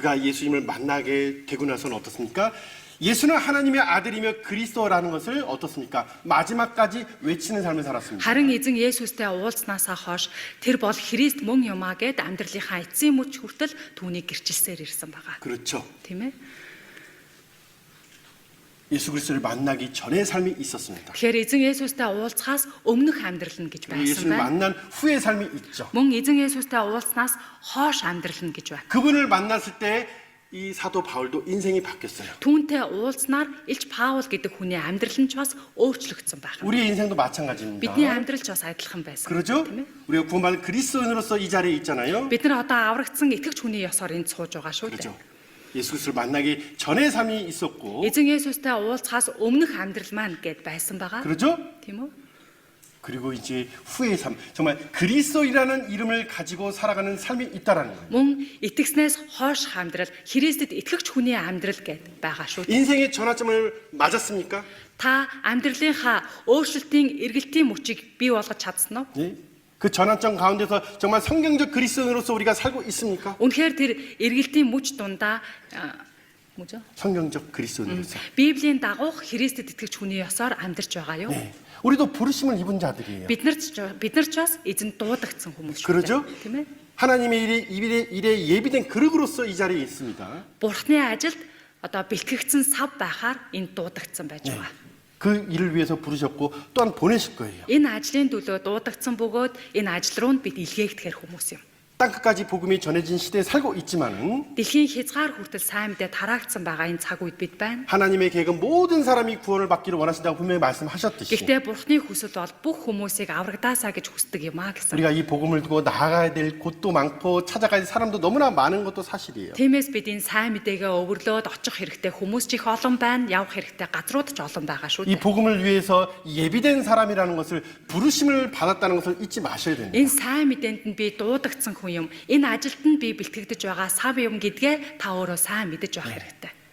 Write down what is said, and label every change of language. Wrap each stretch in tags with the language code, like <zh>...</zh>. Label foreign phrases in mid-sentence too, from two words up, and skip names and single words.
<ko>그가 예수님을 만나게 되고 나서는 어떻습니까? 예수는 하나님의 아들이며 그리스도라는 것을 어떻습니까? 마지막까지 외치는 삶을 살았습니다.</ko> <mn>Харин эзэн Есүстэй уулзснаасаа хойш тэр бол Христ мөн юмаа гэд амьдралынхаа эцсийн мөч хүртэл түүнийг гэрчилсээр ирсэн байгаа.</mn> <ko>그렇죠.</ko> <mn>Тийм ээ?</mn> <ko>예수 그리스도를 만나기 전의 삶이 있었습니다.</ko> <mn>Тэгэхээр эзэн Есүстэй уулзахаас өмнөх амьдрал нь гэж</mn> <ko>그리고</ko> <mn>байсан</mn> <ko>예수를</ko> <mn>байна.</mn> <ko>만난 후의 삶이 있죠.</ko> <mn>Мөн эзэн Есүстэй уулзснаас хойш амьдрал нь гэж байна.</mn> <ko>그분을 만났을 때 이 사도 바울도 인생이 바뀌었어요.</ko> <mn>Түүнтэй уулзнаар Илч Паул гэдэг хүний амьдрал нь ч бас өөрчлөгдсөн байна.</mn> <ko>우리의 인생도 마찬가지입니다.</ko> <mn>Бидний амьдрал ч бас адилхан байсан.</mn> <ko>그러죠?</ko> <mn>Тийм ээ?</mn> <ko>우리가 구원받은 그리스도인으로서 이 자리에 있잖아요.</ko> <mn>Бид нар одоо аврагдсан итгэгч хүний ёсоор энд сууж байгаа шүү</mn> <ko>그렇죠.</ko> <mn>дээ.</mn> <ko>예수 그리스도를 만나기 전의 삶이 있었고,</ko> <mn>Эзэн Есүстэй уулзахаас өмнөх амьдрал маань гэд байсан байгаа.</mn> <ko>그러죠?</ko> <mn>Тийм үү?</mn> <ko>그리고 이제 후의 삶, 정말 그리스도이라는 이름을 가지고 살아가는 삶이 있다라는 거예요.</ko> <mn>Мөн итгэснээс хойш амьдрал Христэд итгэгч хүний амьдрал гэд байгаа шүү дээ.</mn> <ko>인생의 전환점을 맞았습니까?</ko> <mn>Та амьдралынхаа өөрчлөлтийн эргэлтийн мөчийг бий болгож чадсан уу?</mn> <ko>예? 그 전환점 가운데서 정말 성경적 그리스도인으로서 우리가 살고 있습니까?</ko> <mn>Үнэхээр тэр эргэлтийн мөч дундаа 뭐죠?</mn> <ko>성경적 그리스도인으로서.</ko> <mn>Библийн дагуух Христэд итгэгч хүний ёсоор амьдарч байгаа юу?</mn> <ko>네. 우리도 부르심을 입은 자들이에요.</ko> <mn>Бид нар ч бас эзэн дуудагдсан хүмүүс шүү</mn> <ko>그러죠?</ko> <mn>дээ. Тийм ээ?</mn> <ko>하나님의 일에 예비된 그릇으로서 이 자리에 있습니다.</ko> <mn>Бурхны ажилд одоо бэлтгэгдсэн сав байхаар энд дуудагдсан байж байгаа.</mn> <ko>그 일을 위해서 부르셨고 또한 보내실 거예요.</ko> <mn>Энэ ажлын төлөө дуудагдсан бөгөөд энэ ажил руу бид илгээгдэхэр хүмүүс юм.</mn> <ko>땅끝까지 복음이 전해진 시대에 살고 있지만은</ko> <mn>Дэлхийн хязгаар хүртэл сайн мэдээ тараагдсан байгаа энэ цаг үед бид байна.</mn> <ko>하나님의 계획은 모든 사람이 구원을 받기를 원하신다고 분명히 말씀하셨듯이</ko> <mn>Гэхдээ Бурхны хүсэл бол бүх хүмүүсийг аврагдаасаа гэж хүсдэг юм а гэсэн.</mn> <ko>우리가 이 복음을 두고 나아가야 될 곳도 많고 찾아가야 될 사람도 너무나 많은 것도 사실이에요.</ko> <mn>Тиймээс бид энэ сайн мэдээгээ өвөрлөөд очих хэрэгтэй хүмүүс ч их олон байна, явах хэрэгтэй газрууд ч олон байгаа шүү</mn> <ko>이</ko> <mn>дээ.</mn> <ko>복음을 위해서 예비된 사람이라는 것을 부르심을 받았다는 것을 잊지 마셔야 됩니다.</ko> <mn>Энэ сайн мэдээнд нь би дуудагдсан хүн юм. Энэ ажилд нь би бэлтгэгдэж байгаа сав юм гэдгээ та өөрөө сайн мэдэж байх хэрэгтэй.</mn>